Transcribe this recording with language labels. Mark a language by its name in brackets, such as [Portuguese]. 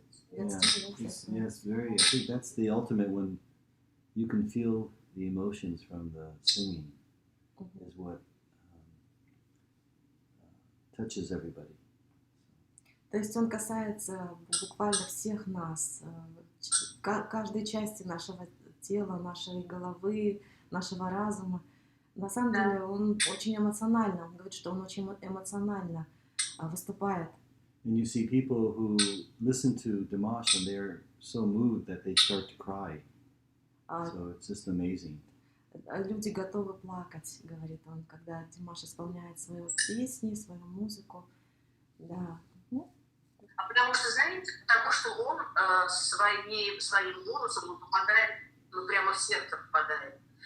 [English] Yes, very. I think that's the ultimate when you can feel the emotions from the singing, is what touches everybody. [Russian] То есть он касается буквально всех нас, каждой части нашего тела, нашей головы, нашего разума. На самом деле он очень эмоционально, он говорит, что он очень эмоционально выступает. [English] And you see people who listen to Dimash and they're so moved that they start to cry. So it's just amazing. [Russian] Люди готовы плакать, говорит он, когда Димаш исполняет свои песни, свою музыку. Да. Потому что, знаете, потому что он своим голосом попадает, ну прямо в сердце попадает.